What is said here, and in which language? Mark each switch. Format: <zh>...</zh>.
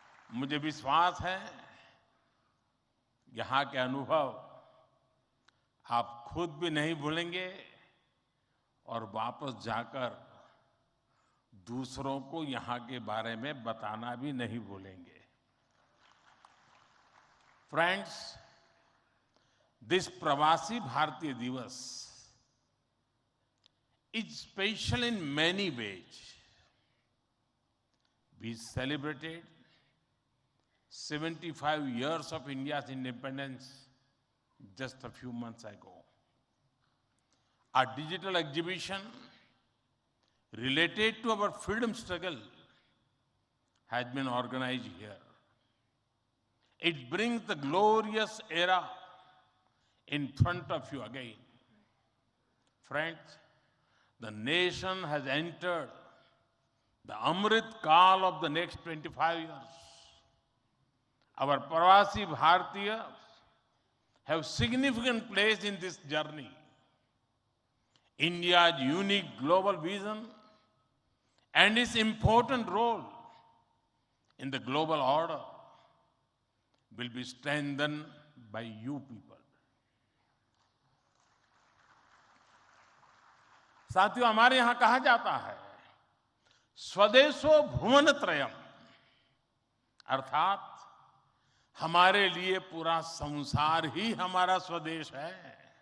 <hi>मुझे विश्वास है यहाँ के अनुभव आप खुद भी नहीं भूलेंगे और वापस जाकर दूसरों को यहाँ के बारे में बताना भी नहीं भूलेंगे।</hi> <en>Friends, this Pravasi Bharatiya Divas is special in many ways. We celebrated 75 years of India's independence just a few months ago. Our digital exhibition related to our freedom struggle has been organized here. It brings the glorious era in front of you again. Friends, the nation has entered the Amrit Kaal of the next 25 years. Our Pravasi Bharatiya have significant place in this journey. India's unique global vision and its important role in the global order will be strengthened by you people.</en> <hi>साथियों, हमारे यहां कहा जाता है</hi> <sa>स्वदेशो भुवन त्रयम,</sa> <hi>अर्थात हमारे लिए पूरा संसार ही हमारा स्वदेश है।</hi>